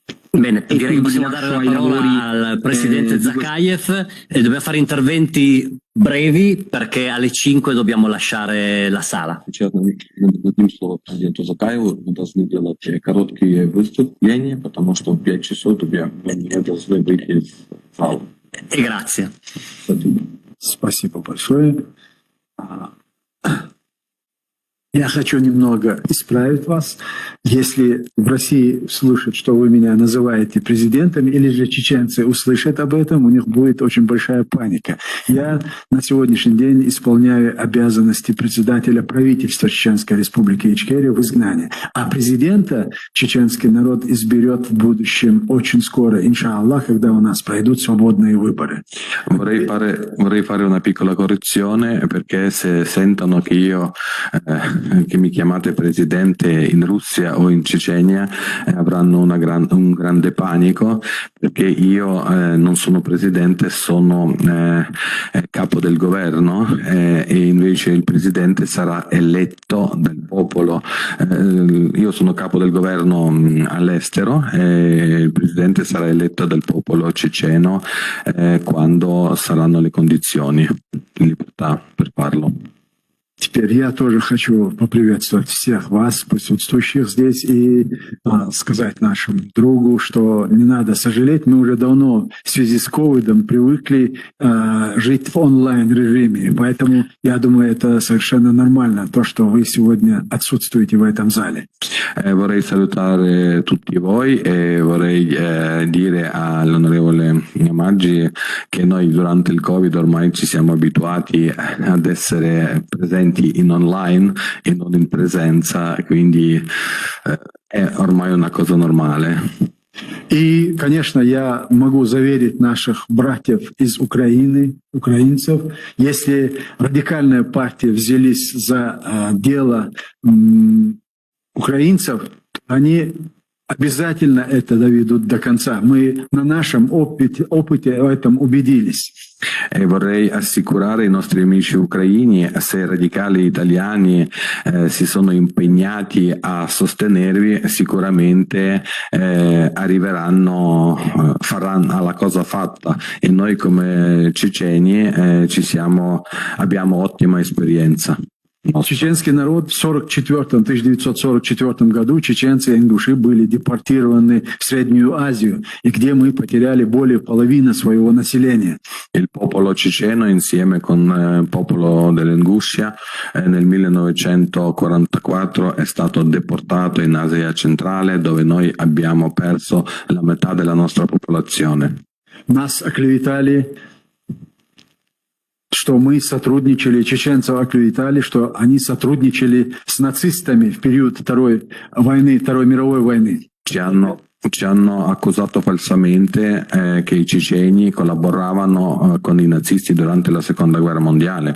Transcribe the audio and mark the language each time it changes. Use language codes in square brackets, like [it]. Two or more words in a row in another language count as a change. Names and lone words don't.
[it] Bene, direi che possiamo dare la parola al presidente Zakayev e dobbiamo fare interventi brevi perché alle 5 dobbiamo lasciare la sala. [ru] Сейчас дадим слово президенту Закаеву. Мы должны делать короткие выступления, потому что в 5 часов мы должны выйти из зала. [it] E grazie. [ru] Спасибо большое. Я хочу немного исправить вас. Если в России слышат, что вы меня называете президентом, или же чеченцы услышат об этом, у них будет очень большая паника. Я на сегодняшний день исполняю обязанности председателя правительства Чеченской Республики Ичкерия в изгнании. А президента чеченский народ изберет в будущем очень скоро, иншаллах, когда у нас пройдут свободные выборы. [it] Vorrei fare una piccola correzione, perché se sentono che mi chiamate presidente in Russia o in Cecenia avranno un grande panico, perché io non sono presidente, sono capo del governo e invece il presidente sarà eletto dal popolo. Io sono capo del governo all'estero e il presidente sarà eletto dal popolo ceceno quando saranno le condizioni di libertà per farlo. [ru] Теперь я тоже хочу поприветствовать всех вас, присутствующих здесь, и сказать нашему другу, что не надо сожалеть, мы уже давно в связи с ковидом привыкли жить в онлайн-режиме, поэтому я думаю, это совершенно нормально, то, что вы сегодня отсутствуете в этом зале. [it] Vorrei salutare tutti voi e vorrei dire all'onorevole Maggi che noi durante il Covid ormai ci siamo abituati ad essere presenti in online e non in presenza, quindi è ormai una cosa normale. [ru] И, конечно, я могу заверить наших братьев из Украины, украинцев, если радикальные партии взялись за дело украинцев, они обязательно это доведут до конца. Мы на нашем опыте в этом убедились. [it] E vorrei assicurare i nostri amici ucraini, se i radicali italiani si sono impegnati a sostenervi, sicuramente arriveranno, faranno alla cosa fatta, e noi come ceceni abbiamo ottima esperienza. [ru] Чеченский народ в 1944 году, чеченцы и ингуши были депортированы в Среднюю Азию, и где мы потеряли более половины своего населения. [it] Il popolo ceceno insieme con il popolo dell'Inguscia nel 1944 è stato deportato in Asia centrale, dove noi abbiamo perso la metà della nostra popolazione. [ru] Нас оклеветали, что мы сотрудничали, чеченцев оклеветали, что они сотрудничали с нацистами в период Второй мировой войны. [it] Ci hanno accusato falsamente che i ceceni collaboravano con i nazisti durante la Seconda Guerra Mondiale.